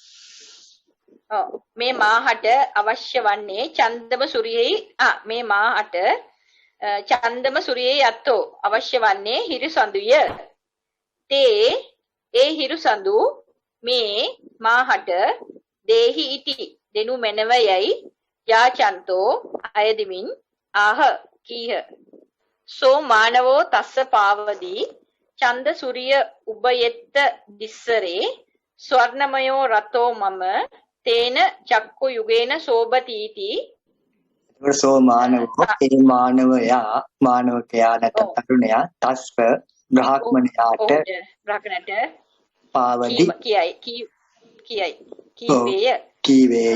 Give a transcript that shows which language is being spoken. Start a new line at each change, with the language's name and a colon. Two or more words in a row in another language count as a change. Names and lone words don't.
Sinhala: මේ මාහට අවශ්‍ය වන්නේ
Pali: චන්දම සුරියෙහි
Sinhala: මේ මාහට
Pali: චන්දම සුරියෙහි
Sinhala: අත්තෝ අවශ්‍ය වන්නේ හිරුසඳුය. තේ ඒ හිරුසඳු මේ මාහට
Pali: දේහි ඉති
Sinhala: දෙනු මැනවයයි යාචන්තෝ අයදිමින් ආහ කීහ.
Pali: සෝ මානවෝ තස්ස පාවදී චන්ද සුරිය උබයෙත්ත දිස්සරේ ස්වර්ණමයෝ රතෝ මම තේන චක්කු යුගේන සෝබතීති. සෝ මානවෝ
Sinhala: ඒ මානවකයා නැත්නම් තරුණයා තස්ස බ්‍රහ්මණයාට පාවදී කීවේය